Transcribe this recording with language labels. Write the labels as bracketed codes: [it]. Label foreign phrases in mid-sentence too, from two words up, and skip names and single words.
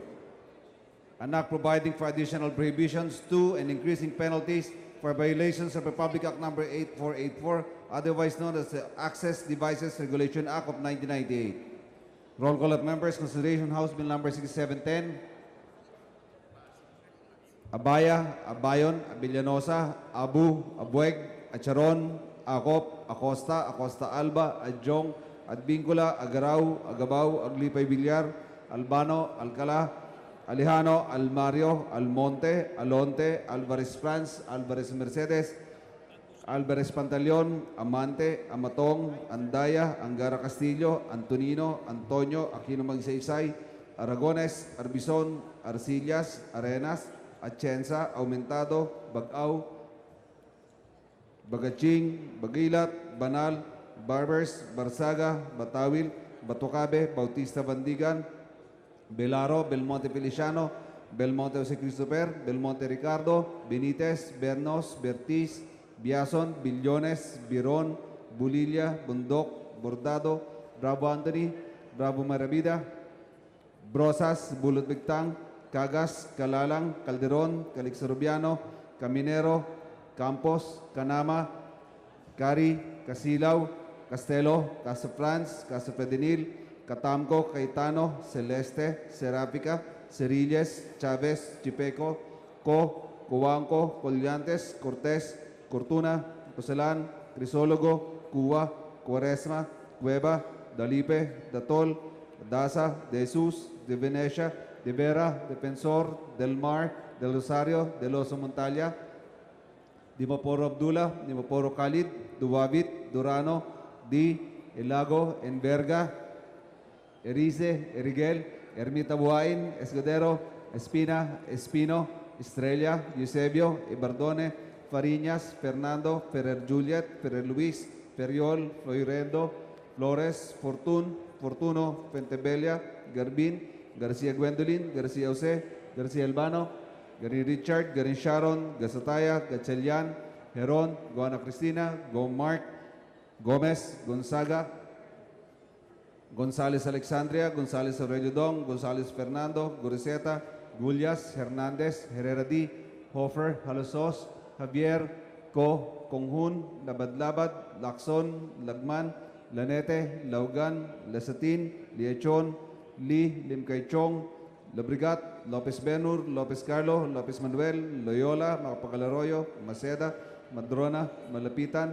[en] An act providing for additional prohibitions to and increasing penalties for violations of Republic Act number 8484, otherwise known as the Access Devices Regulation Act of 1998. Roll call of members. Consideration House Bill number 6710. Abaya, Abayon, Abellanosa, Abu, Abueg, Acharon, Acop, Acosta, Acosta Alba, Adjong, Adbincula, Agaraw, Agabao, Aglipay Villar, Albano, Alcala, Alejano, Almario, Almonte, Alonte, Alvarez France, Alvarez Mercedes, Alvarez Pantaleon, Amante, Amatong, Andaya, Angara Castillo, Antonino, Antonio, Aquino Magsaysay, Aragones, Arbizon, Arcillas, Arenas, Atienza, Aumentado, Bagaw, Bagaching, Bagilat, Banal, Barbers, Barsaga, Batawil, Batucabe, Bautista Bandigan, Belaro, Belmonte Feliciano, Belmonte Jose Christopher, Belmonte Ricardo, Benitez, Bernos, Bertiz, Biason, Billones, Biron, Bulilla, Bundok, Bordado, Bravo Anthony, Bravo Maravida, Brosas, Bulot Bigtang, Cagas, Calalang, Calderon, Calixarubiano, Caminero, Campos, Canama, Cari, Casilaw, Castelo, Casa France, Casa Fedenil, Catamco, Cayetano, Celeste, Serapica, Cerilles, Chavez, Chipeco, Coanco, Collantes, Cortés, Cortuna, Coselan, Crisólogo, Cuba, Cuaresma, Cueva, Dalipe, Datol, Daza, De Jesus, De Venecia, De Vera, Defensor, Del Mar, Del Rosario, Del Oso Montalia, Dimaporo Abdullah, Dimaporo Khalid, Duwabit, Durano, Di, Elago, Enverga, Erice, Erigel, Ermita Buhain, Escudero, Espina, Espino, Estrella, Eusebio, Ibardone, Fariñas, Fernando, Ferrer Juliet, Ferrer Luis, Feriol, Floirendo, Flores, Fortuno, Pentebella, Garbin, Garcia Gwendolyn, Garcia Jose, Garcia Albano, Garin Richard, Garin Sharon, Gasataya, Gatchalian, Heron, Goana Cristina, Go Mark, Gomez, Gonzaga, Gonzales Alexandria, Gonzales Aurelio Dong, Gonzales Fernando, Goriseta, Gullias, Hernandez, Herrera D, Hofer, Halosos, Javier, Conghun, Labad-Labad, Lacson, Lagman, Lanete, Laugan, Lasatin, Liechon, Limcaychong, Labrigat, Lopez Benur, Lopez Carlo, Lopez Manuel, Loyola, Macapagalaroyo, Maceda, Madrona, Malapitan,